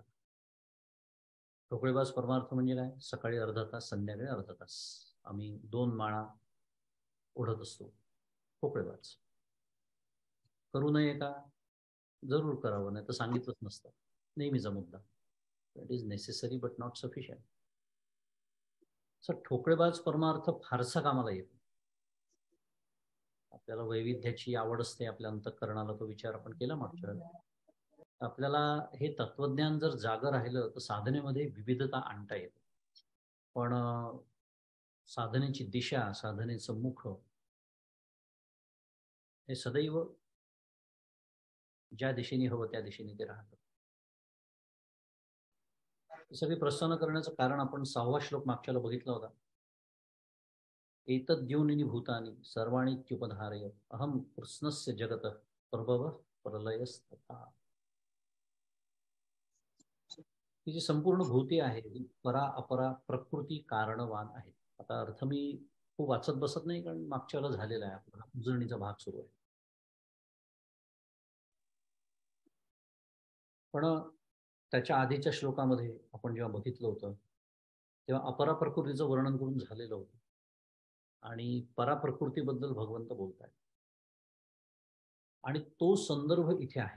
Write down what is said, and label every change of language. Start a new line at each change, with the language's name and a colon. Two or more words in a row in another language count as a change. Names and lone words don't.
Marathi: ठोकळेबाज परमार्थ म्हणजे काय? सकाळी अर्धा तास, संध्याकाळी अर्धा तास आम्ही 2 माळा ओढत असतो. ठोकळेबाज. करू नये का? जरूर करावं, नाही तर सांगितलंच नसतं. नेहमीचा मुद्दा.
English: It is necessary but not sufficient.
Marathi: ठोकळेबाज परमार्थ फारसा कामाला येतो. आपल्याला वैविध्याची आवड असते, आपल्या अंतःकरणाला तो विचार आपण केला मागच्या वेळेला. आपल्याला हे तत्वज्ञान जर जागं राहिलं तर साधनेमध्ये विविधता आणता येते. पण साधनेची दिशा, साधनेचं मुख हे सदैव ज्या दिशेने हवं त्या दिशेने ते राहतं. सगळे प्रसन्न करण्याचं कारण आपण 6वा श्लोक मागच्याला बघितला होता.
Sanskrit: एतद्योनिनी भूतानि सर्वाणीत्युपधारय अहम कृष्णस्य जगत प्रभव प्रलयस्तथा.
Marathi: ही जी संपूर्ण भूते आहे ती परा अपरा प्रकृती कारणवान आहे. आता अर्थ मी खूप वाचत बसत नाही, कारण मागच्या वेळेला झालेला आहे, आपला उजळणीचा भाग सुरू आहे. पण त्याच्या आधीच्या श्लोकामध्ये आपण जेव्हा बघितलं होतं तेव्हा अपरा प्रकृतीचं वर्णन करून झालेलं होतं आणि पराप्रकृतीबद्दल भगवंत बोलतायत आणि तो संदर्भ इथे आहे.